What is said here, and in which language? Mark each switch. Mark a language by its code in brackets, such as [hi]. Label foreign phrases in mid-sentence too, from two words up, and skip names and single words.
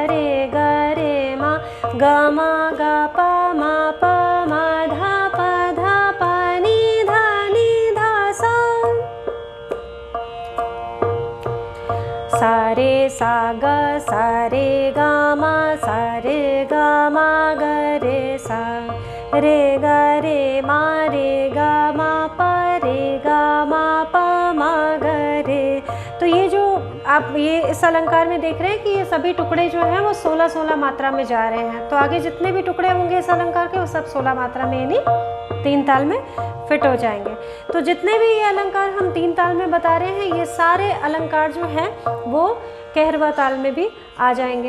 [hi] रे मा ग मा ग प मा धा प नी धा सा, सा रे सा रे गा मा ग रे सा, रे गा मा प मा ग रे। तो ये जो आप ये इस अलंकार में देख रहे हैं कि ये सभी टुकड़े जो हैं वो 16-16 मात्रा में जा रहे हैं। तो आगे जितने भी टुकड़े होंगे इस अलंकार के वो सब 16 मात्रा में यानी 3 ताल में फिट हो जाएंगे। तो जितने भी ये अलंकार हम 3 ताल में बता रहे हैं ये सारे अलंकार जो हैं वो कहरवा ताल में भी आ जाएंगे।